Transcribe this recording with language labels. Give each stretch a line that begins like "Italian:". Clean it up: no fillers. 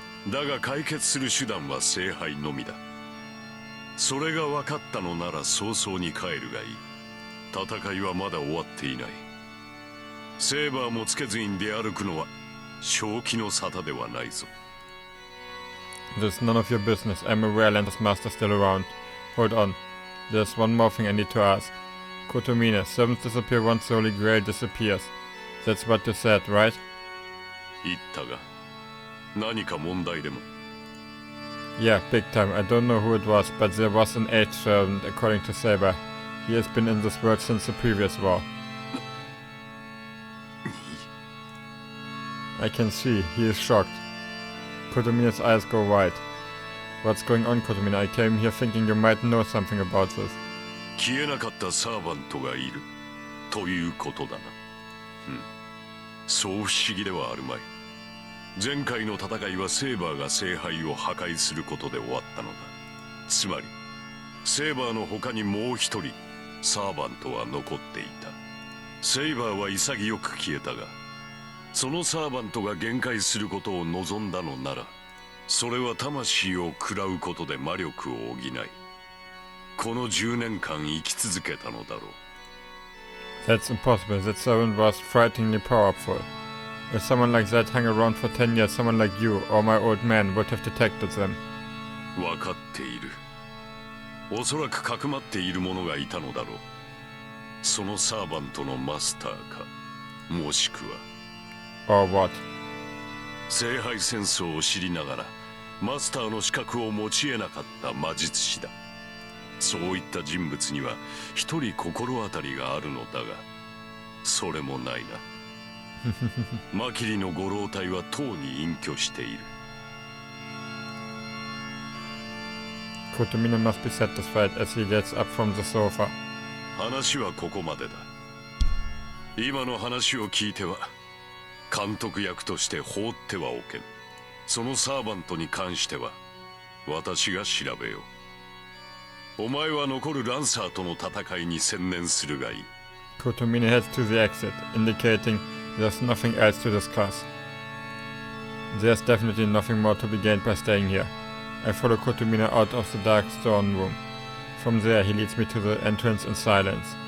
Japanese: だが解決する手段は聖杯のみだ。それが分かったのなら早々に帰るがいい。戦いはまだ終わっていない。セーバーもつけずに出歩くのは正気の沙汰ではないぞ。
English: This is none of your business. I'm aware Lander's master still around. Hold on. There's one more thing I need to ask. Kotomine, servants disappear once the Holy Grail disappears. That's what you said, right?
Japanese: 言ったが、何か問題でも。
English: Yeah, big time. I don't know who it was, but there was an eighth servant, according to Saber. He has been in this world since the previous war. I can see, he is shocked. Kotomine's eyes go wide. What's going on, Kotomine? I came here thinking you might know something about this.
Japanese: 消えなかったサーバントがいるということだな。そう不思議ではあるまい。前回の戦いはセーバーが聖杯を破壊することで終わったのだ。つまりセーバーの他にもう一人サーバントは残っていた。セイバーは潔く消えたが、そのサーバントが限界することを望んだのなら、それは魂を喰らうことで魔力を補い、この10年間生き続けたのだろう。
English: That's impossible. That servant was frighteningly powerful. If someone like that hung around for 10 years, someone like you or my old man would have detected them.
Japanese: 分かっている。おそらくかくまっている者がいたのだろう。そのサーバントのマスターか、もしくは。
English: Or what?
Japanese: 聖杯戦争を知りながらマスターの資格を持ち得なかった魔術師だ。そういった人物には一人心当たりがあるのだが、それもないな。マキリのご老体はとうに隠居している。
English: Kotomina must be satisfied as he gets up from the sofa.
Japanese: 話はここまでだ。今の話を聞いては監督役として放ってはおけん。そのサーバントに関しては私が調べよう。お前は残るランサーとの戦いに専念するがいい。
English: Kotomina heads to the exit, indicating there's nothing else to discuss. There's definitely nothing more to be gained by staying here. I follow Kotomina out of the dark stone room. From there he leads me to the entrance in silence.